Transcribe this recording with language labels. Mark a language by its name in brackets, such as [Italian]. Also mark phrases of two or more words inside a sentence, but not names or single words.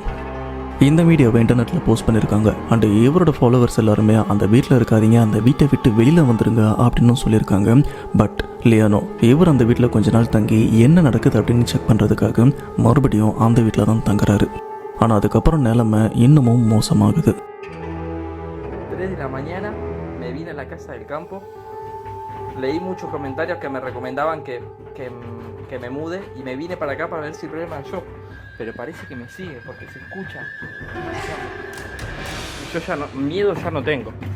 [Tamil] இந்த வீடியோவை இன்டர்நெட்டில் போஸ்ட் பண்ணியிருக்காங்க. அண்டு இவரோட ஃபாலோவர்ஸ் எல்லாருமே அந்த வீட்டில் இருக்காதீங்க, அந்த வீட்டை விட்டு வெளியில் வந்துருங்க அப்படின்னு சொல்லியிருக்காங்க. பட் லியானோ இவர் அந்த வீட்டில் கொஞ்ச நாள் தங்கி என்ன நடக்குது அப்படின்னு செக் பண்ணுறதுக்காக மறுபடியும் அந்த வீட்டில் தான் தங்குறாரு. ஆனால் அதுக்கப்புறம் நிலைமை இன்னமும் மோசமாகுது. [Spanish] 3 de la mañana me vine a la casa del campo. Leí muchos comentarios que me recomendaban que me mude y me vine para acá para ver si el problema es yo. Pero parece que me sigue porque se escucha demasiado. Yo ya no, miedo ya no tengo.